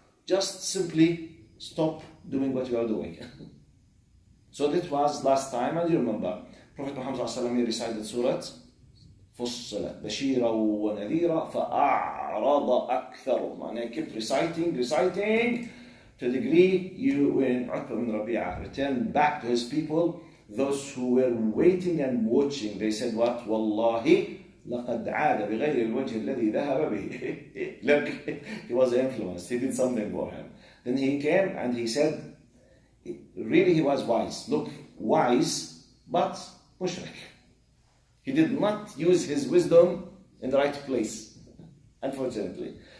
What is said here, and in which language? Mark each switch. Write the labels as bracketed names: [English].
[English] Just simply stop doing what you are doing. So that was last time, and you remember, Prophet Muhammad recited Surah فصلت [Arabic] بشيرا ونذيرا فأعرض أكثرهم. [English] And I kept reciting to the degree when Utbah bin Rabi'a returned back to his people, those who were waiting and watching, they said what? [Arabic] والله لقد عاد بغير الوجه الذي ذهب به. [English] Look, he was influenced, he did something for him. Then he came and he said, really he was wise. Look, wise, but mushrik. He did not use his wisdom in the right place, unfortunately.